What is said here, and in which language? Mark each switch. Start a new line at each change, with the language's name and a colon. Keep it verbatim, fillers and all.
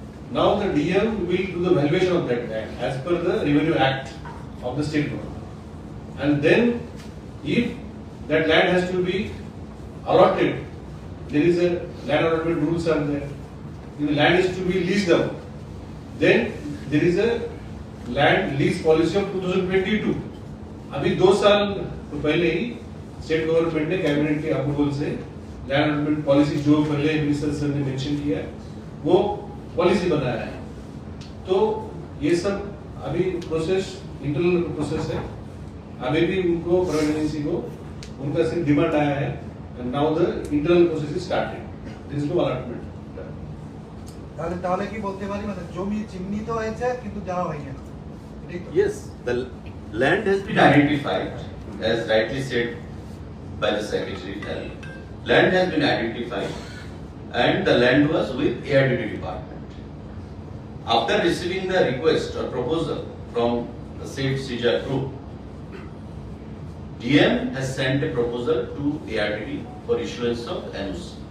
English: Now the D M will do the valuation of that land as per the Revenue Act of the state government. And then if that land has to be allotted, there is a land allotment rules are there. If the land is to be leased out, then there is a land lease policy of twenty twenty-two.
Hindi: अभी दो साल तो पहले ही state government ने cabinet के approval से land allotment policy जो पहले मिनिस्टर सर ने मेंशन किया है वो पॉलिसी बनाया है। तो ये सब अभी प्रोसेस इंटरनल प्रोसेस है। अभी भी उनको प्राइवेट एजेंसी को उनका सिर्फ डिमांड आया है
English: And now the internal process is started, there is no allotment.
Bangla: তাহলে তাহলে কি বলতে পারি মানে জমি চিহ্নিত হয়েছে কিন্তু দেওয়া হয়নি।
English: Yes, the land has been identified, as rightly said by the secretary. Land has been identified and the land was with A R D D department. After receiving the request or proposal from the said C J A group, D M has sent a proposal to A R D D for issuance of N O C.